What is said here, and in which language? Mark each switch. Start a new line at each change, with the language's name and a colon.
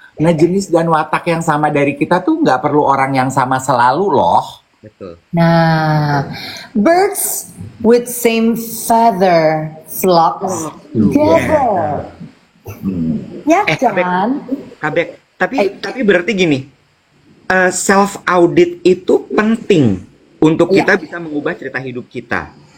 Indonesian: Nah, jenis dan watak yang sama dari kita tuh nggak perlu orang yang sama selalu loh. Betul.
English: Nah, birds with same feather flocks together.
Indonesian: Ya kan? Kabek. Tapi berarti gini, self audit itu penting untuk kita bisa mengubah cerita hidup kita.